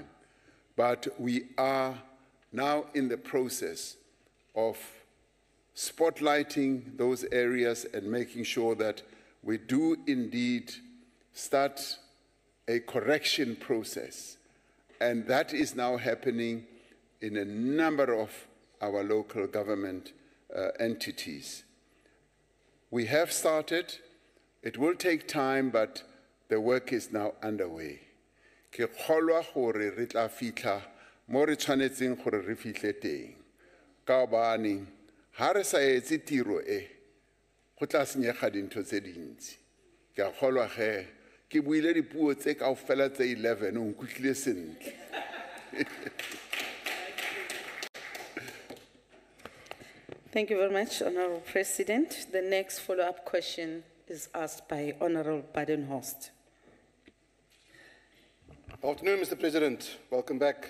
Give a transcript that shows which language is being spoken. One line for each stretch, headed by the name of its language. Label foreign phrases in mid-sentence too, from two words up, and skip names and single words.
English: But we are now in the process of spotlighting those areas and making sure that we do indeed start a correction process. And that is now happening in a number of our local government entities. We have started. It will take time, but the work is now underway.
Tswana: Ke kgolwa gore re tla fitla mo re tshwanetseng gore re fitle teng.
Southern Sotho: Ka hobane ha re sa etse tiro e, go tla senyega dintho tse dintsi.
Tswana: Ke a kgolwa ge ke buile dipuo tse kaofela tse 11 o nkutlile sentle.
English: Thank you very much, Honorable President. The next follow-up question is asked by Honorable Badenhorst. Afternoon, Mr. President. Welcome back.